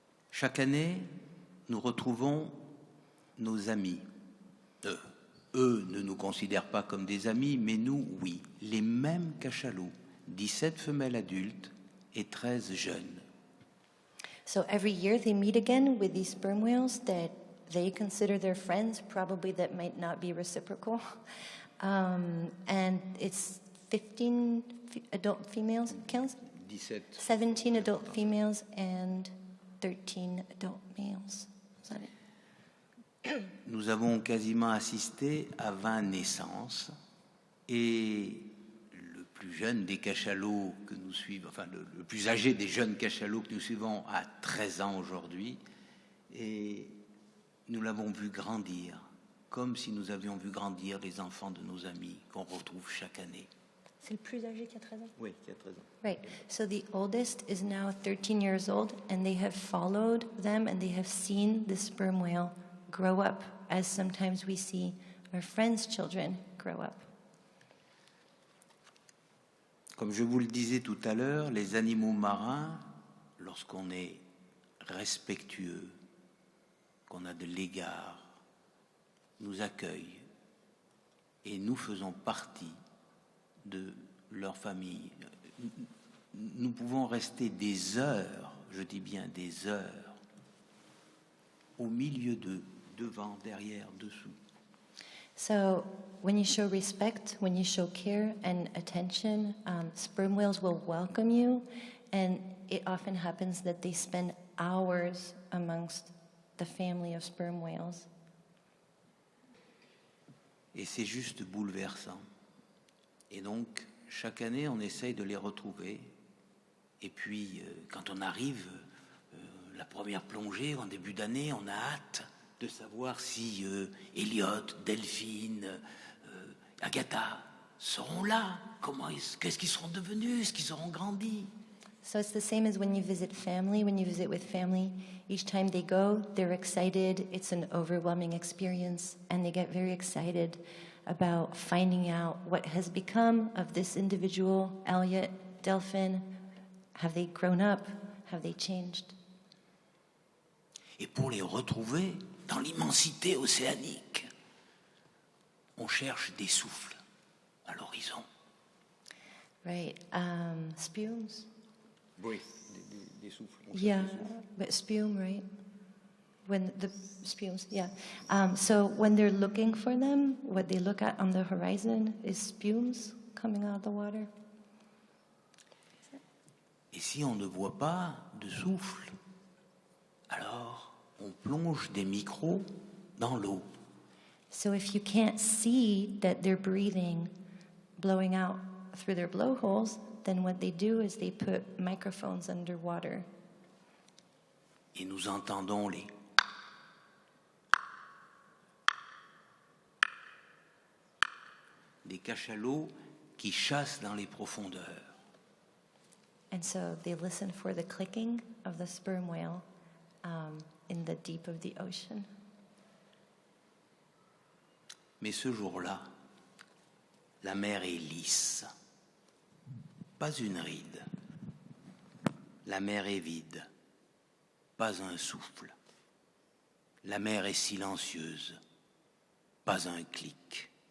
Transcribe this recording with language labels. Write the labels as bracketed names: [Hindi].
[French] Chaque année, nous retrouvons nos amis. Eux ne nous considèrent pas comme des amis, mais nous, oui. Les mêmes cachalots, 17 femelles adultes et 13 jeunes. [English] So every year they meet again with these sperm whales that they consider their friends, probably that might not be reciprocal. And it's 15 adult females, 17 adult females and 13 adult males. Is that it? [French] Nous avons quasiment assisté à 20 naissances et le plus jeune des cachalots que nous suivons, enfin le plus âgé des jeunes cachalots que nous suivons a 13 ans aujourd'hui et nous l'avons vu grandir comme si nous avions vu grandir les enfants de nos amis qu'on retrouve chaque année. C'est le plus âgé qui a 13 ans? Oui, qui a 13 ans. [English] Right. So the oldest is now 13 years old, and they have followed them, and they have seen the sperm whale grow up, as sometimes we see our friends' children grow up. [French] Comme je vous le disais tout à l'heure, les animaux marins, lorsqu'on est respectueux, qu'on a de l'égard, nous accueillent et nous faisons partie de leur famille. Nous pouvons rester des heures, je dis bien des heures, au milieu d'eux, devant, derrière, dessous. [English] So when you show respect, when you show care and attention, sperm whales will welcome you, and it often happens that they spend hours amongst the family of sperm whales. [French] Et c'est juste bouleversant. Et donc, chaque année, on essaye de les retrouver. Et puis, quand on arrive, la première plongée, en début d'année, on a hâte de savoir si Elliot, Delphine, Agatha seront là. Qu'est-ce qu'ils seront devenus? Est-ce qu'ils auront grandi? [English] So it's the same as when you visit family. When you visit with family, each time they go, they're excited. It's an overwhelming experience, and they get very excited about finding out what has become of this individual, Elliot, Delphine. Have they grown up? Have they changed? [French] Et pour les retrouver dans l'immensité océanique, on cherche des souffles à l'horizon. [English] Right. Spumes? [French] Oui, des souffles. [English] Yeah, but spume, right? When the spumes, yeah. So when they're looking for them, what they look at on the horizon is spumes coming out of the water. [French] Et si on ne voit pas de souffle, alors on plonge des micros dans l'eau. [English] So if you can't see that they're breathing, blowing out through their blowholes, then what they do is they put microphones underwater. [French] Et nous entendons les des cachalots qui chassent dans les profondeurs. [English] And so they listen for the clicking of the sperm whale in the deep of the ocean. [French] Mais ce jour-là, la mer est lisse, pas une ride. La mer est vide, pas un souffle. La mer est silencieuse, pas un clic.